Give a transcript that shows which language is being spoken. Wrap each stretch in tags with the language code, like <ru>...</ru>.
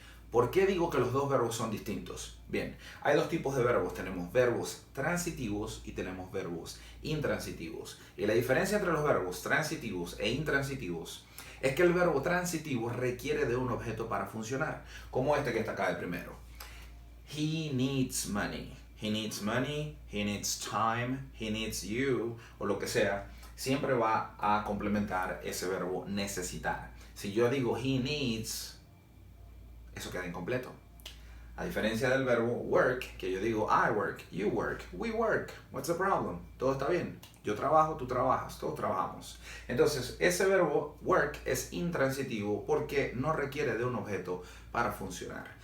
<es>¿Por qué digo que los dos verbos son distintos? Bien, hay dos tipos de verbos. Tenemos verbos transitivos y tenemos verbos intransitivos. Y la diferencia entre los verbos transitivos e intransitivos es que el verbo transitivo requiere de un objeto para funcionar, como este que está acá de primero.</es> <en>He needs money. He needs money, he needs time, he needs you,</en> <es>o lo que sea. Siempre va a complementar ese verbo necesitar. Si yo digo</es> <en>he needs,</en> <es>eso queda incompleto. A diferencia del verbo work, que yo digo</es> <en>I work, you work, we work. What's the problem?</en> <es>Todo está bien. Yo trabajo, tú trabajas, todos trabajamos. Entonces, ese verbo work es intransitivo porque no requiere de un objeto para funcionar.</es>